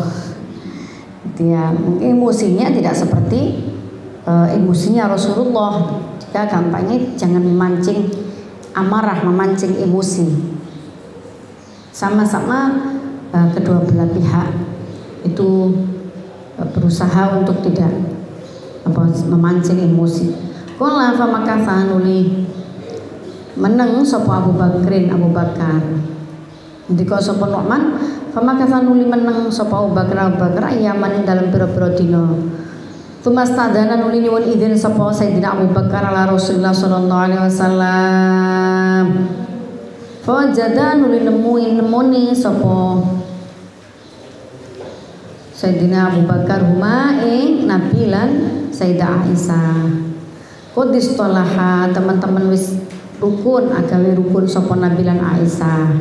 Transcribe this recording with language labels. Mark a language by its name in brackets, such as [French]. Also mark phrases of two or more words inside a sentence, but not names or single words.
[Indonesian] Dia mungkin emosinya tidak seperti emosinya Rasulullah. Jika gampangnya jangan memancing amarah, memancing emosi. Sama-sama kedua belah pihak itu berusaha untuk tidak memancing emosi. [Arabic] قال فمكث [Javanese] nuli meneng sapa Abu Bakar. Ndika sapa Nu'man [Arabic] فمكث [Javanese] nuli meneng sapa Abu Bakar ayaman ing dalem pira-pira dina. Tumastadana nuli nyuwun izin sapa Sayyidina Abu Bakar [Arabic] على رسول الله صلى الله عليه وسلم. فجاء [Javanese] nuli nemuni sapa Sayyidina Abu Bakar huma ing Nabi lan Sayyidah Aisyah. Qudis tolaha teman-teman wis rukun agawe rukun sapa Nabi lan Aisyah.